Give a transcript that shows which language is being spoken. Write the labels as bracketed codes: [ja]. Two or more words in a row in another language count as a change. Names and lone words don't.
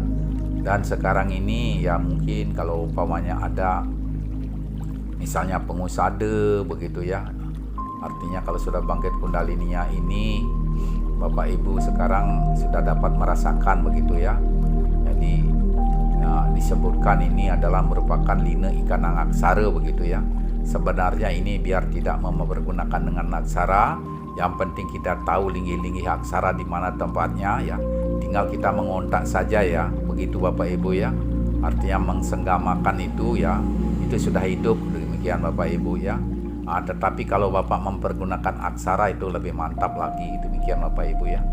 [id] Dan sekarang ini ya, mungkin kalau umpamanya ada misalnya pengusada begitu ya, artinya kalau sudah bangkit kundalininya ini, Bapak Ibu sekarang sudah dapat merasakan begitu ya. Jadi ya, disebutkan ini adalah merupakan lina ikan aksara begitu ya. Sebenarnya ini biar tidak mempergunakan dengan aksara, yang penting kita tahu linggih-linggih aksara di mana tempatnya ya. Tinggal kita mengontak saja ya, begitu Bapak Ibu ya. Artinya mensenggamakan itu ya, itu sudah hidup, demikian Bapak Ibu ya. Tetapi kalau Bapak mempergunakan aksara itu lebih mantap lagi, demikian Bapak Ibu ya.